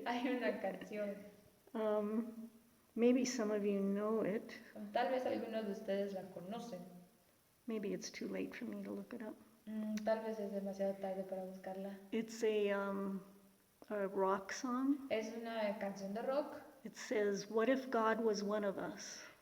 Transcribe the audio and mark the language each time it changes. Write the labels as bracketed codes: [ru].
[es] Hay una canción. [en] Maybe some of you know it. [es] Tal vez algunos de ustedes la conocen. [en] Maybe it's too late for me to look it up. [es] Tal vez es demasiado tarde para buscarla. [en] It's a rock song. [es] Es una canción de rock. [en] It says, "What if God was one of us?"